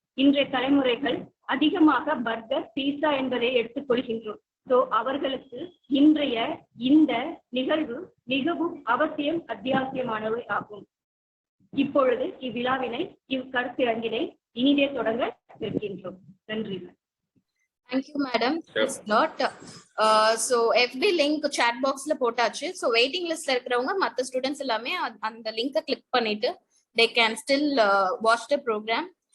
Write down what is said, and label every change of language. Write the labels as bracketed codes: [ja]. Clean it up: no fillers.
[ta] இன்றைய தலைமுறைகள் அதிகமாக பர்கர், பீஸா என்பதை எடுத்துக்கொள்கின்றோம். அவர்களுக்கு இன்றைய இந்த நிகழ்வு மிகவும் அவசியம், அத்தியாவசியமானவை ஆகும். இப்பொழுது இவ்விழாவினை கருத்தரங்கினை இனிதே தொடங்க இருக்கின்றோம். நன்றி. [en] Thank you, madam. Thanks a lot. So FB link chat boxல [ta] போட்டாச்சு. So waiting listல இருக்கிறவங்க மத்த ஸ்டூடண்ட்ஸ் எல்லாமே அந்த லிங்கை கிளிக் பண்ணிட்டு [en] they can still watch the program.